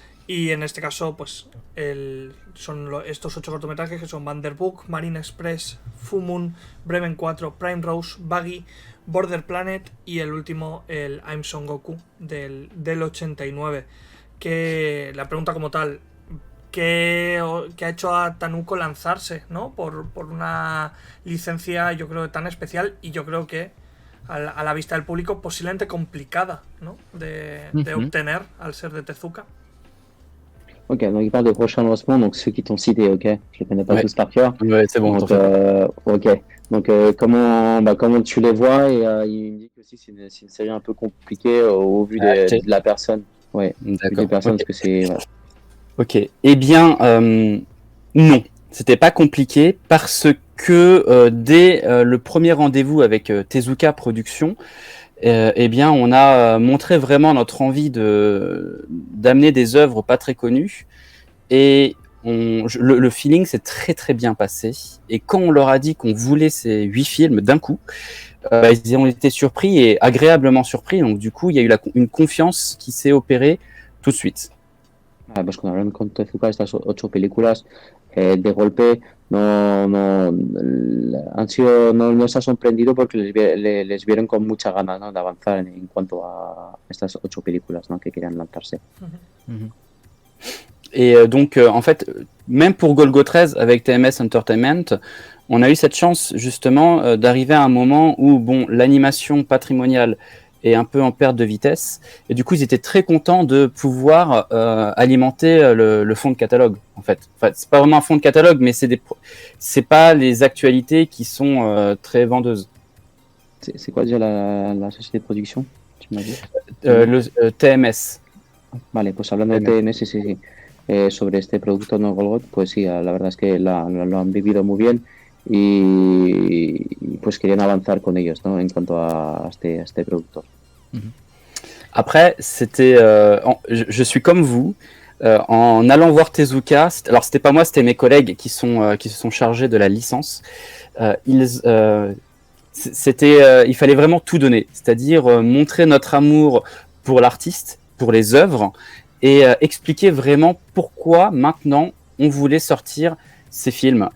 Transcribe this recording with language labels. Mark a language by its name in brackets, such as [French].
[Spanish] Y en este caso, pues son estos 8 cortometrajes que son Van der Book, Marine Express, Full Moon, Bremen 4, Prime Rose, Buggy, Border Planet y el último, el I'm Son Goku del 89. Que la pregunta como tal, ¿qué ha hecho a Tanuko lanzarse, ¿no? Por una licencia, yo creo, tan especial, y yo creo que a la vista del público posiblemente complicada, ¿no? de obtener al ser de Tezuka. [French] Ok, donc il parle des prochains lancements, donc ceux qui t'ont cité, ok. Je les connais pas tous par cœur. Ouais, c'est bon. Donc, ok. Donc comment tu les vois, et il me dit que aussi c'est une série un peu compliquée au vu de la personne. Ouais. D'accord. Des personnes, Okay. parce que c'est. Voilà. Ok. Eh bien, non, c'était pas compliqué parce que dès le premier rendez-vous avec Tezuka Productions, eh bien, on a montré vraiment notre envie d'amener des œuvres pas très connues, et le feeling s'est très très bien passé. Et quand on leur a dit qu'on voulait ces 8 films d'un coup, ils ont été surpris et agréablement surpris. Donc du coup, il y a eu une confiance qui s'est opérée tout de suite. [Spanish] Pues cuando hablan con Tezuka, estas 8 películas, de golpe no se ha sorprendido porque les vieron con mucha ganas, ¿no? De avanzar en cuanto a estas 8 películas, ¿no? Que querían lanzarse. [French] Et donc, en fait, même pour Golgo 13 avec TMS Entertainment, on a eu cette chance justement d'arriver à un moment où l'animation patrimoniale est un peu en perte de vitesse, et du coup ils étaient très contents de pouvoir alimenter le fond de catalogue, en fait. Enfin, c'est pas vraiment un fond de catalogue, mais c'est pas les actualités qui sont très vendeuses. C'est quoi déjà la société de production, tu m'as dit? Le TMS. [Spanish] Vale, pues hablando de TMS, sí. Sobre este producto, no Golgot, pues sí, la verdad es que lo han vivido muy bien, y pues querían avanzar con ellos, ¿no? En cuanto a este producto. [French] Après, c'était, je suis comme vous, en allant voir Tezuka. Alors c'était pas moi, c'était mes collègues qui se sont chargés de la licence. Il fallait vraiment tout donner, c'est-à-dire montrer notre amour pour l'artiste, pour les œuvres, et expliquer vraiment pourquoi maintenant on voulait sortir ces films.